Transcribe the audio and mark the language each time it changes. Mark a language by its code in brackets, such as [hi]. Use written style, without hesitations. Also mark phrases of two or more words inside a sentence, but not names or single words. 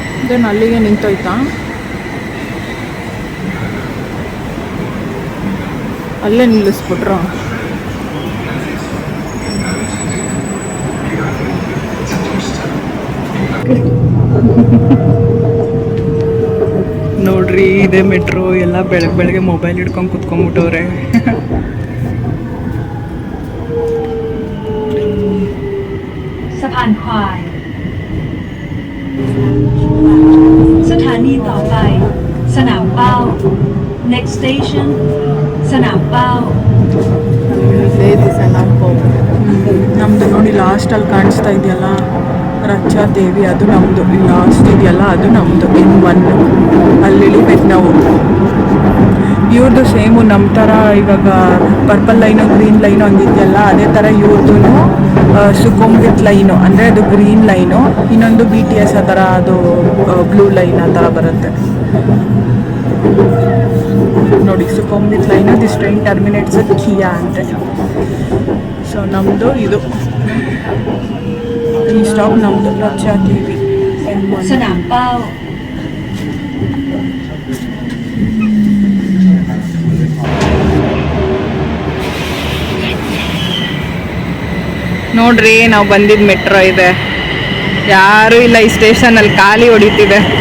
[kn] ಇದೇನು ಅಲ್ಲಿಗೆ ನಿಂತೋಯ್ತಾ? ಅಲ್ಲೇ ನಿಲ್ಲಿಸ್ಬಿಟ್ರು. ನೋಡ್ರಿ ಇದೇ ಮೆಟ್ರೋ. ಎಲ್ಲ ಬೆಳಗ್ಗೆ ಮೊಬೈಲ್ ಹಿಡ್ಕೊಂಡು ಕುತ್ಕೊಂಡ್ಬಿಟ್ಟವ್ರೆ. [th] Sapan Kwai สถานีต่อไปสนามเป้า [en] next station [th] สนามเป้า [kn] ನಮ್ದು ನೋಡಿ ಲಾಸ್ಟ್ ಅಲ್ಲಿ ಕಾಣಿಸ್ತಾ ಇದೆಯಲ್ಲ ರಚ್ಚಾ ದೇವಿ, ಅದು ನಮ್ಮದು. ಲಾಸ್ಟ್ ಇದೆಯಲ್ಲ ಅದು ನಮ್ಮದು. N1 ಅಲ್ಲಿ ಇಳಿಬೇಕು ನಾವು. ಇವ್ರದ್ದು ಸೇಮು ನಮ್ಮ ಥರ ಇವಾಗ [en] purple line green line [kn] ಹಂಗಿದೆಯಲ್ಲ, ಅದೇ ಥರ ಇವ್ರದ್ದು ಸುಕುಂಬಿತ್ ಲೈನು, ಅಂದರೆ ಅದು [en] green line. [kn] ಇನ್ನೊಂದು BTS ಆ ಥರ ಅದು [en] blue line [kn] ಆ ಥರ ಬರುತ್ತೆ ನೋಡಿ. ಸುಕುಂಬಿತ್ ಲೈನು [en] this train terminates [kn] ಖಿಯಾ ಅಂತೆ. ಸೊ ನಮ್ಮದು ಇದು ಈ ಸ್ಟಾಪ್ ನಮ್ಮದು ರಚ್ಚಾ ದೇವಿ N1. [th] สนามเป้า [kn] ನೋಡ್ರಿ ನಾವು ಬಂದಿದ್ದು ಮೆಟ್ರೋ ಇದೆ. ಯಾರೂ ಇಲ್ಲ ಈ ಸ್ಟೇಷನಲ್ಲಿ, ಖಾಲಿ ಹೊಡಿತಿದೆ.